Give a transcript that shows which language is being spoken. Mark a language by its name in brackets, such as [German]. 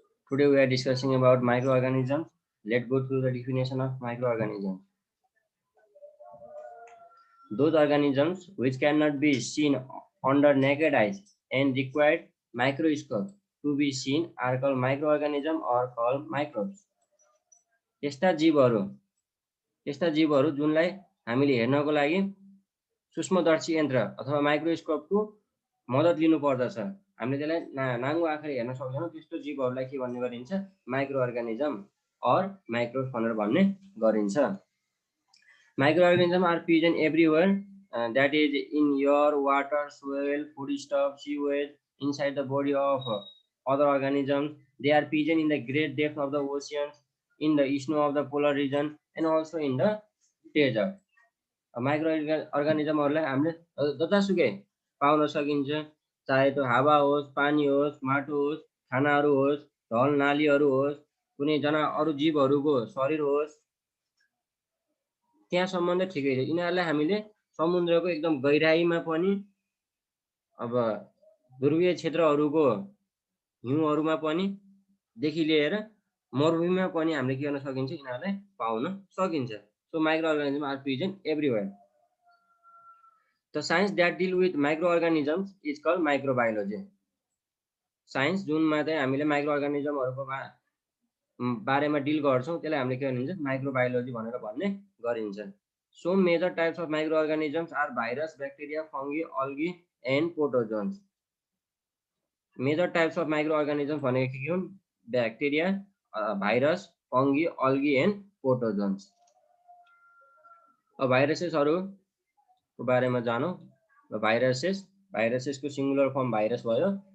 [English] Today we are discussing about microorganisms. Let's go through the definition of microorganisms. Those organisms which cannot be seen under naked eyes and require microscope to be seen are called microorganisms or called microbes. [Nepali] यस्ता जीवहरू जुनलाई हामीले हेर्नको लागि सूक्ष्मदर्शी यन्त्र अथवा माइक्रोस्कोपको मद्दत लिनु पर्दछ। हामीले त्यसलाई नाङ्गो आँखाले हेर्न सक्दैनौँ, त्यस्तो जीवहरूलाई के भन्ने गरिन्छ? माइक्रो अर्गानिजम अर माइक्रोब्स भनेर भन्ने गरिन्छ। [English] Microorganisms are present everywhere, that is in your water, soil, foodstuff, sewage, inside the body of other organisms. They are present in the great depth of the oceans, in the snow of the polar region, and also in the desert. [Nepali] माइक्रोअर्गानिजमहरूलाई हामीले जतासुकै पाउन सकिन्छ, चाहे त्यो हावा होस्, पानी होस्, माटो होस्, खानाहरू होस्, ढल नालीहरू होस्, कुनै अरू जीवहरूको शरीर होस्, त्यहाँसम्म त ठिकै छ। यिनीहरूलाई हामीले समुद्रको एकदम गहिराईमा पनि, अब ध्रुवीय क्षेत्रहरूको हिउँहरूमा पनि देखि लिएर मरुभूमिमा पनि हामीले के गर्न सकिन्छ? यिनीहरूलाई पाउन सकिन्छ। [English] So microorganisms are present everywhere. The science that deal with microorganisms is called microbiology. [Nepali] Science जुनमा चाहिँ हामीले माइक्रोअर्गानिजमहरूको बारेमा डिल गर्छौँ त्यसलाई हामीले के भनिन्छ? माइक्रोबायोलोजी भनेर भन्ने गरिन्छ। [English] Some major types of microorganisms are virus, bacteria, fungi, algae and protozoans. Major types of microorganisms [Nepali] भनेको के हुन्? [English] Bacteria, virus, fungi, algae and protozoans. [Nepali] अब भाइरसेसहरूको बारेमा जानौँ। भाइरसेसको सिंगुलर फर्म भाइरस भयो।